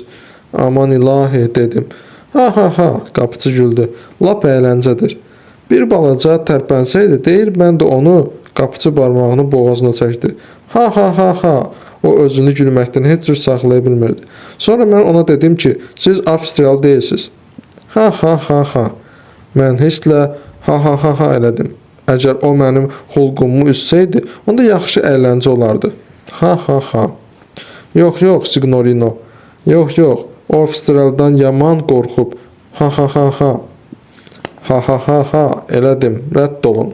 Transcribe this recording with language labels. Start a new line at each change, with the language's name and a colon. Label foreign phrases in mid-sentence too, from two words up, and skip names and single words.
Azerbaijani: Aman ilahi, dedim. Ha ha ha, qapıçı güldü. Lap əyləncədir. Bir balaca tərpənsəydi, deyir, mən də onu, qapıçı barmağını boğazına çəkdi. Ha ha ha ha, o özünü gülməkdən heç cür saxlaya bilmirdi. Sonra mən ona dedim ki, siz Avstriyalı deyilsiniz. Ha ha ha ha, mən hisslə ha ha ha ha elədim. Əgər o mənim xulqumu üssəydi, onda yaxşı əyləncə olardı. Ha ha ha. Yox, yox, signorino. Yox, yox, o Avstriyalıdan yaman qorxub. Ha ha ha ha. Ha ha ha ha, elədim, rədd olun.